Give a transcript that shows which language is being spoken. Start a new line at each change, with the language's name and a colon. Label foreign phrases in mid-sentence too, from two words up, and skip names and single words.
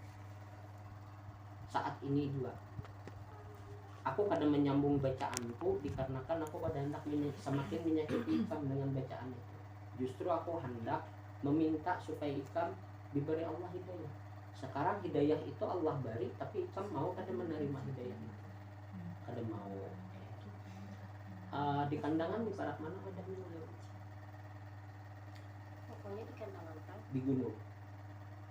Indonesian: Saat ini juga aku kadang menyambung bacaanku dikarenakan aku pada hendak semakin menyakiti ikam dengan bacaan itu. Justru aku hendak meminta supaya ikam diberi Allah hidayah. Sekarang hidayah itu Allah beri, tapi ikam mau kada menerima hidayah itu? Kada mau. Di kandangan di barat mana ada minum? Pokoknya di kandangan kan? Di gunung.